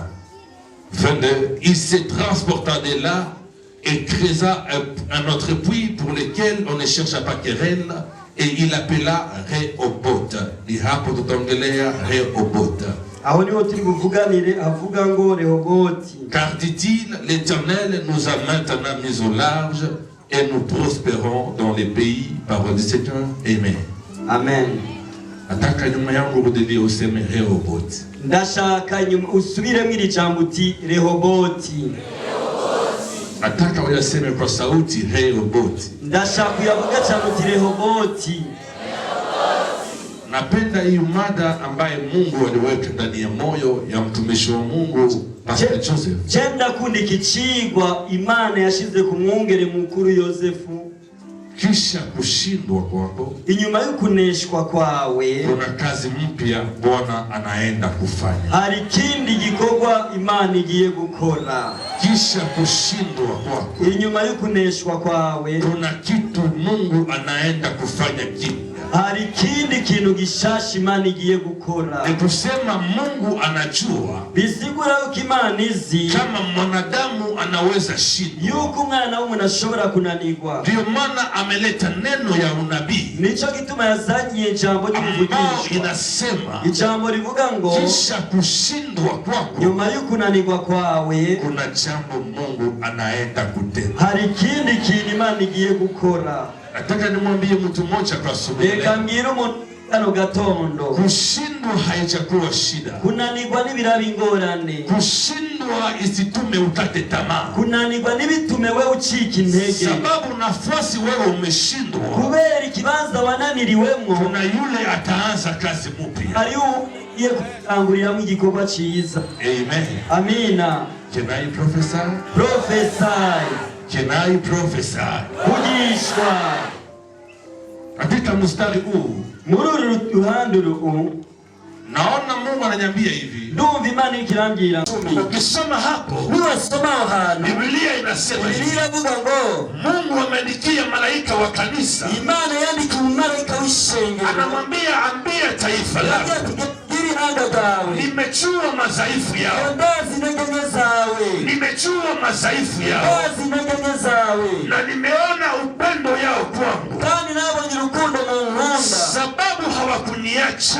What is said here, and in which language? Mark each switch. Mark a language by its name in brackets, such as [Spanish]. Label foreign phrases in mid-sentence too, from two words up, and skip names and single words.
[French] 22. Il se transporta de là et creusa un autre puits pour lequel on ne chercha pas querelle et il l'appela Rehoboth. [Swahili] Ni hapo tutaongelea Rehoboth. [Rundi] aho niho turi buvuganire avuga ngo Rehoboti. [French] Car dit-il, l'Éternel nous a maintenant mis au large et nous prospérons dans les pays. Parole du Seigneur. Amen. Amen. [Swahili] Ataka nyuma yangu rudilie useme Rehoboth. [Rundi] Ndashaka nyuma usubiremo iri jambo uti Rehoboti. [Swahili] Ataka uyaseme kwa sauti Rehoboth. [Rundi] Ndashaka uyavuga cyane uti Rehoboti. [Swahili] Napenda hii mada ambaye Mungu aliweka ndani ya moyo ya mtumishi wa Mungu Pastor Joseph. [Rundi] Jenda kundi kicigwa Imana yashize ku mwungere mukuru Yosefu. [Swahili] Kisha kushindwa kwako, [Rundi] inyuma y'ukuneshwa kwawe, [Swahili] kuna kazi mpya Bwana anaenda kufanya. [Rundi] Hari kindi gikorwa Imana igiye gukora. [Swahili] Kisha kushindwa kwako, [Rundi] inyuma y'ukuneshwa kwawe, [Swahili] kuna kitu Mungu anaenda kufanya kipya. [Rundi] Hari kindi kintu gishasha Imana igiye gukora. [Swahili] Ni kusema Mungu anajua, [Rundi] bisigura yuko Imana izi [Swahili] kama mwanadamu anaweza shindwa, [Rundi] yuko umwana w'umuntu ashobora kunanirwa. [Swahili] Ndio maana ameleta neno ya unabii, [Rundi] nico gituma yazanye ijambo ry'ubuvugishwa, [Swahili] inasema [Rundi] ijambo rivuga ngo [Swahili] kisha kushindwa kwako, [Rundi] nyuma y'ukunanirwa kwawe, [Swahili] kuna jambo Mungu anaenda kutenda. [Rundi] Hari kindi kintu Imana igiye gukora. [Swahili] Nataka nimwambie mtu mmoja kwa asubuhi. [Rundi] Reka mbwira umuntu kano gatondo, [Swahili] kushindwa haijakuwa shida. [Rundi] Kunanirwa n'ibiraba ingorane. [Swahili] Kushindwa isitume ukate tamaa. [Rundi] Kunanirwa n'ibitume wewe ucika intege. [Swahili] Sababu nafasi wewe umeshindwa, [Rundi] kubera ikibanza wananiriwemo, [Swahili] kuna yule ataanza kazi mpya. [Rundi] Hari ugiye gutanguriramo igikorwa cyiza. [Swahili] Amen. Amina. [English] Can I prophesy? Prophesy. Can I prophesy? [Rundi] Kugishwa. [Swahili] Katika mstari huu, [Rundi] muri ruhande ruu, [Swahili] naona Mungu ananiambia hivi. [Rundi] Ndumva Imana ikirambira. [Swahili] Ukisoma hapo, [Rundi] niwasoma hano, [Swahili] Biblia inasema hivi. [Rundi] Biblia ivuga ngo [Swahili] Mungu ameandikia malaika wa kanisa. [Rundi] Imana yandikiye malaika w'ishengero. [Swahili] Anamwambia ambia taifa lako. Nimechua madhaifu yao. Nimechua madhaifu yao. Na nimeona upendo yao kwangu. Sababu hawakuniacha.